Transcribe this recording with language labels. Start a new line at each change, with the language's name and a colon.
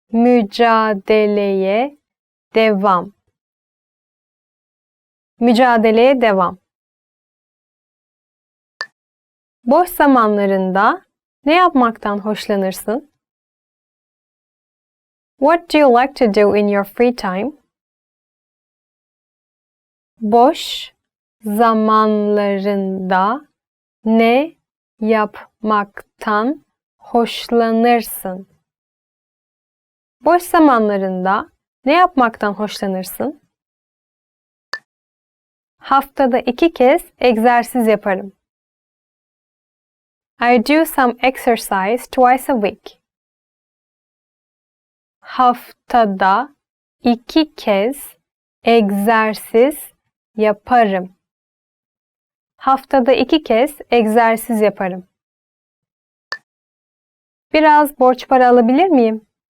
Turkish: Mücadeleye devam. Mücadeleye devam. Boş zamanlarında ne yapmaktan hoşlanırsın?
English: What do you like to do in your free time?
Turkish: Boş zamanlarında ne yapmaktan hoşlanırsın? Boş zamanlarında ne yapmaktan hoşlanırsın? Haftada 2 kez egzersiz yaparım.
English: I do some exercise twice a week.
Turkish: Haftada 2 kez egzersiz yaparım. Haftada 2 kez egzersiz yaparım. Biraz borç para alabilir miyim?